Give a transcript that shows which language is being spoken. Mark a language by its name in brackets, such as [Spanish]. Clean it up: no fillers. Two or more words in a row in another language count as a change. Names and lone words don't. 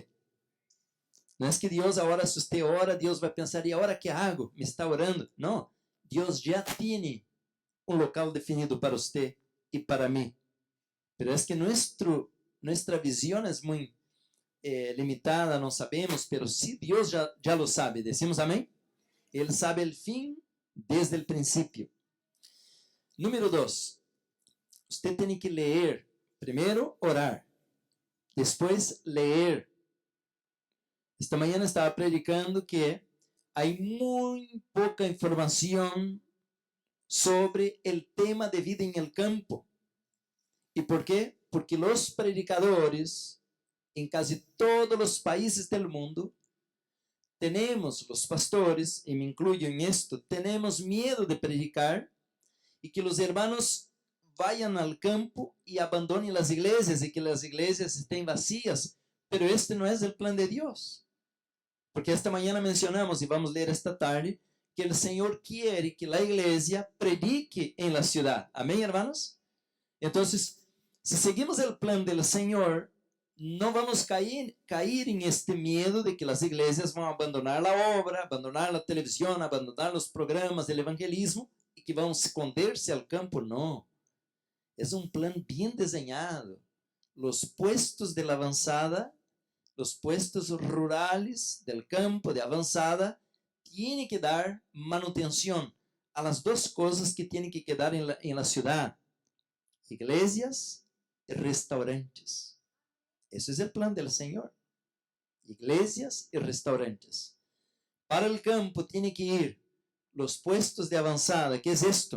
[Portuguese] Não é que Deus, agora, se você ora, Deus vai pensar, e agora [Spanish] que hago? [Portuguese] Me está orando? Não. Deus já tem um local definido para você e para mim. Mas é que nossa visão é muito limitada, não sabemos, mas se Deus já [Spanish] lo sabe, decimos [Portuguese] amém? Ele sabe o fim desde o princípio. Número 2. Você tem que ler, primeiro orar, depois ler. Esta manhã estava predicando que há muito pouca informação sobre o tema de vida em [Spanish] el campo. [Portuguese] E por quê? Porque os predicadores em quase todos os países do mundo, temos os pastores, e [Spanish] me incluyo [Portuguese] em esto, temos medo de predicar e que os [Spanish] hermanos vayan [Portuguese] ao campo e abandonem as igrejas e que as igrejas [Spanish] estén vacías. [Portuguese] Pero este não é o plan de Deus. Porque esta manhã mencionamos, e vamos ler esta tarde, que o Senhor quer que a igreja predique em [Spanish] la ciudad. [Portuguese] Amém, hermanos? Então, se seguimos o plan do Senhor, não vamos cair em este medo de que as igrejas vão abandonar a obra, abandonar a televisão, abandonar os programas do evangelismo e que vão esconder-se ao campo. Não. É um plan bem desenhado. [Spanish] Os puestos de la avanzada, os puestos rurales del campo de avanzada, tienen que dar manutenção a las [Portuguese] duas coisas [Spanish] que tienen que quedar en la ciudad: iglesias e restaurantes. Ese es el plan del Señor. Iglesias y restaurantes. Para el campo tiene que ir los puestos de avanzada. ¿Qué es esto?